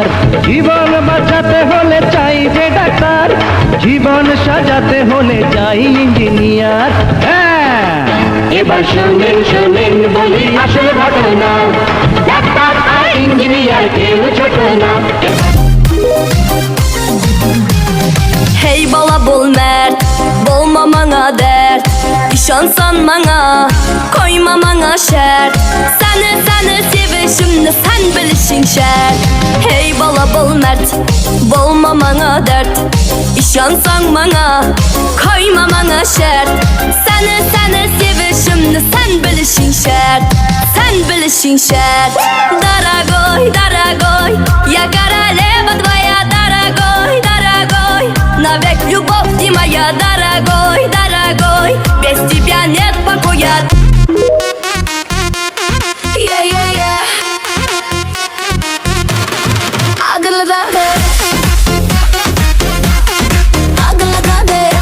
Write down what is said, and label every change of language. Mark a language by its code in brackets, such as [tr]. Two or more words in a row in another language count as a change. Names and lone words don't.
[bn] জীবন বাঁচাতে হলে চাই যে ডাক্তার, জীবন সাজাতে হলে চাই ইঞ্জিনিয়ার। হ্যাঁ, এবার শোনেন শোনেন বলি আসল ঘটনা, ডাক্তার আর ইঞ্জিনিয়ার কেউ ছোট না। [tk] Hey bala bol mert, bolma bana dert. İşansan bana, koyma bana şert. Seni sevişimde sen bilişin şert. Hey bala bol mert, bolma bana dert. İşansan bana, koyma bana şert. Seni sevişimde sen bilişin şert. Sen bilişin şert. [ru] дорогой, дорогой, я королева твоя, дорогой, дорогой. Навек любовь ты моя, дорогой, дорогой. Без тебя нет покоя. [en] Yeah, yeah, yeah. Agalagade, agalagade.